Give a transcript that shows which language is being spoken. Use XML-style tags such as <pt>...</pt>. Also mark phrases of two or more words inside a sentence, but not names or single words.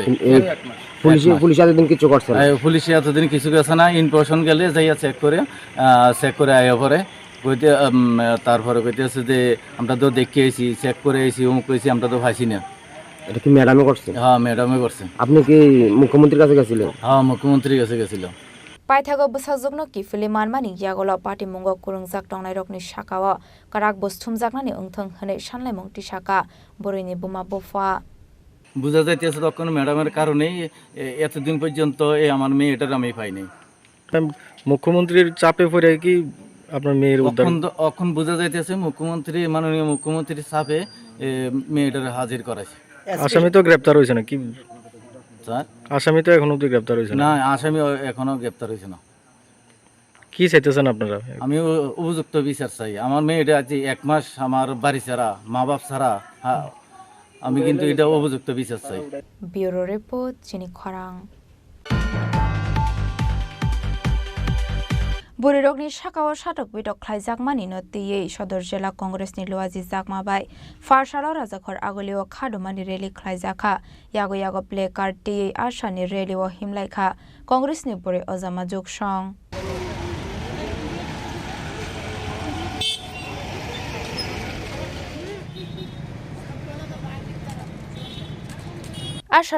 <bn>পুলিশ এতদিন কিছু করছে না? পুলিশে এতদিন কিছু করছে না। ইনফরমেশন গেলে যাইয়া চেক করে আয়া পরে কইতে তারপরে কইতেছে যে আমরা তো দেখে এসেছি চেক করে এসেছি অমুক কইছি আমরা তো ভাইছি না। এটা কি ম্যাডামে করছে? হ্যাঁ ম্যাডামে করছে। আপনি কি মুখ্যমন্ত্রীর কাছে গেছিলেন? হ্যাঁ মুখ্যমন্ত্রীর কাছে গেছিলাম।</bn> <trp>पाइथागो बसाजुकनो किफिलि मानमानि यागोला पार्टी मुंगो कुरुंजाक टंनायरकनि शाखाव काराक बस्थुमजाकनानि ओंथों हनै सानलाय मुंति शाखा बरैनि बुमा बोफा</trp> <bn>বুঝা যাইতেছে তখন ম্যাডামের কারণেই এতদিন পর্যন্ত আমার মেয়েটার আমি পাইনি। মুখ্যমন্ত্রীর চাপে পড়ে কি আপনার মেয়ের এখন বোঝা যাইতেছে মাননীয় মুখ্যমন্ত্রীর চাপে মেয়েটার হাজির করাইছে। আসামি তো গ্রেপ্তার হয়েছে না কি স্যার? আসামি তো এখনো গ্রেপ্তার হয়েছে না? আসামি এখনো গ্রেপ্তার হয়েছে না। কি চাইতেছেন আপনারা? আমি উপযুক্ত বিচার চাই। আমার মেয়েটা আজ 1 মাস আমার বাড়ি ছাড়া মা বাপ ছাড়া, আমি কিন্তু এটা উপযুক্ত বিচার চাই। ব্যুরো রিপোর্ট চিনি খরাং।</bn> <trp>बुरिरकनि शाखाव साटक बिटक ख्लायजाकमानि नतियै सदर जिल्ला कंग्रेसनि लुवाजि जाकमाबाय फारसालाव राजाखर आगलियाव खादुमानि रेली ख्लायजाखा यागो प्ले कार्ड तियै आशानि रेलियाव हिमलायखा कंग्रेसनि बुरै अजामा जुगसं आशाला</trp>